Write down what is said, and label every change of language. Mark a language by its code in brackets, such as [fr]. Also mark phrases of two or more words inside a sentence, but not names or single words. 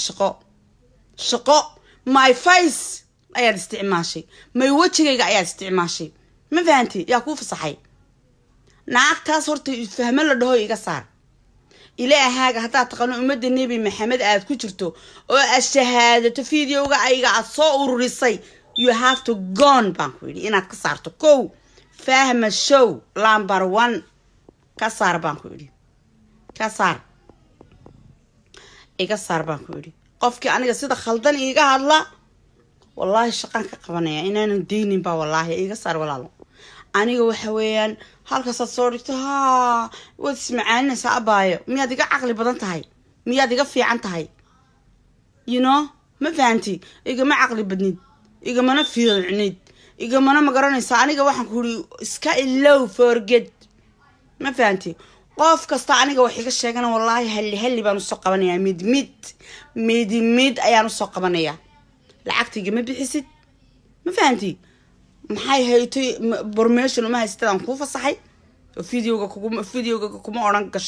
[so] shaqo [en] my face [so] ayaad isticmaashay may wejigayga ayaad isticmaashay ma fahanti yaa kuu fasaxay naagtaas horta fahmo la dhaho iga saar ilaahaaga haddaad taqaano ummadda nebi maxamed aad ku jirto oo aad shahaadato fideoga ayga aad soo ururisay [en] you have to gone [so] baan ku yidhi inaad ka saarto kow fahma [en] show number 1 [so] ka saar baan ku yidhi ka saar iga saar baan ku yidhi qofkii aniga sida khaldan iiga hadla wallaahi shaqaan ka qabanaya inaanan deynin baa wallaahi iga saar walaalo aniga waxa weeyaan halkaasaad soo dhigto haa waad ismacaaninaysaa abaayo miyaad iga caqli badan tahay miyaad iga fiican tahay [en] you know [so] ma fahanti igama caqli badnid igamana fiicnid igamana magaranaysaa aniga waxaan ku yidhi iska ilow forget ma fahanti qof kasta aniga wax iga sheegana wallaahi halli baan usoo qabanayaa mid ayaan usoo qabanayaa lacagtiga ma bixisid ma fahanti maxay haytay information uma haystaan ku fasaxay fideoga kuma oran gasho